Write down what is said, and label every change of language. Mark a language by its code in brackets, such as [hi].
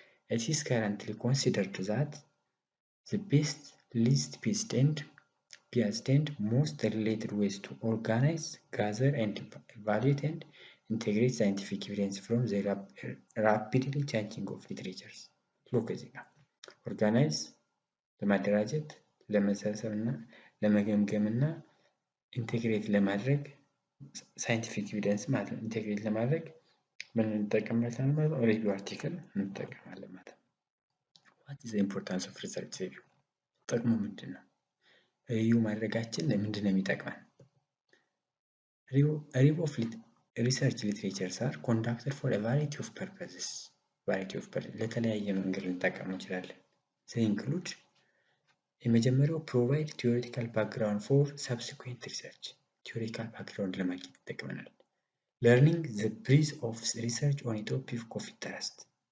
[en] It is currently considered that the best, least biased and most related ways to organize, gather, and evaluate and integrate scientific evidence from the rapidly changing of literatures. Look at it. [am] Organize, ለማደራጀት፣ ለመሰብሰብ እና ለመገምገም እና ኢንቴግሬት ለማድረግ ሳይንቲፊክ ኤቪደንስ ማለት ነው። ኢንቴግሬት ለማድረግ ምን እንጠቀማለን ማለት ነው? ሪቪው አርቲክል እንጠቀማለን ማለት ነው። [en] What is the importance of research review? [am] ጥቅሙ ምንድነው? ሪቪው ማድረጋችን ለምንድን ነው የሚጠቅመን? [en] Review of research literatures are conducted for a variety of purposes. [am] ለተለያየ መንገድ ልንጠቀም እንችላለን። [en] They include [am] የመጀመሪያው [en] provide theoretical background for subsequent research. theoretical background [am] ለማግኘት ይጠቅመናል። [en] Learning the breadth of research on a topic of interest.